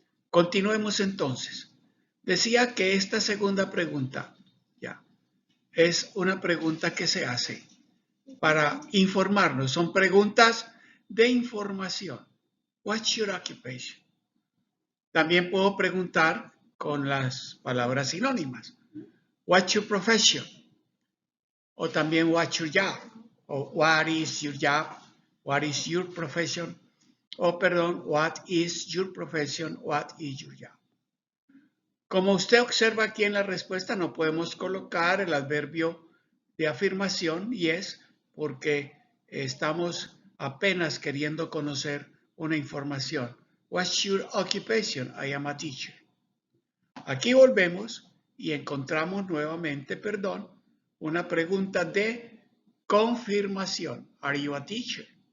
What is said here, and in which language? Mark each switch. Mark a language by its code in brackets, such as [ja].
[es] Continuemos entonces. Decía que esta segunda pregunta ya es una pregunta que se hace para informarnos. Son preguntas de información. [en] What's your occupation? [es] También puedo preguntar con las palabras sinónimas. [en] What's your profession? [es] O también [en] what's your job? [es] O [en] what is your job? What is your profession? [es] O perdón, [en] what is your profession? What is your job? [es] Como usted observa aquí en la respuesta, no podemos colocar el adverbio de afirmación yes, porque estamos apenas queriendo conocer una información. [en] What's your occupation? I am a teacher. [es] Aquí volvemos y encontramos nuevamente, una pregunta de confirmación. [en] Are you a teacher?